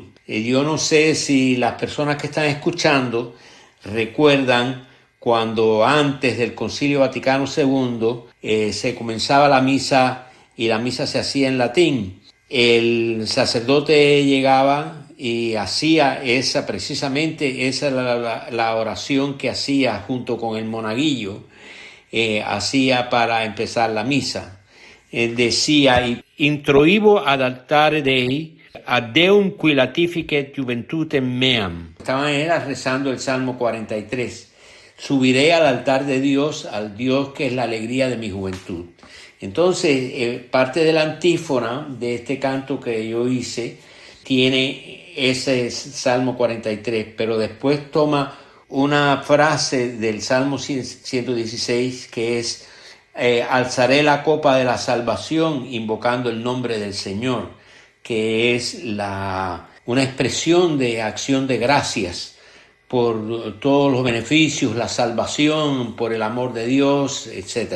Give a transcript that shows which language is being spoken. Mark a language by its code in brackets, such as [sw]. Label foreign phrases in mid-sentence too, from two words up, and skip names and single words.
[es] Yo no sé si las personas que están escuchando recuerdan cuando antes del Concilio Vaticano II se comenzaba la misa y la misa se hacía en latín. El sacerdote llegaba y hacía precisamente esa la oración que hacía junto con el monaguillo, hacía para empezar la misa. Decía: [la] introibo ad altare Dei, ad Deum qui latificet juventutem meam. [es] Estaban rezando el Salmo 43. Subiré al altar de Dios, al Dios que es la alegría de mi juventud. Entonces, parte de la antífona de este canto que yo hice tiene ese Salmo 43, pero después toma una frase del Salmo 116 que es: alzaré la copa de la salvación invocando el nombre del Señor, que es una expresión de acción de gracias por todos los beneficios, la salvación, por el amor de Dios, etc.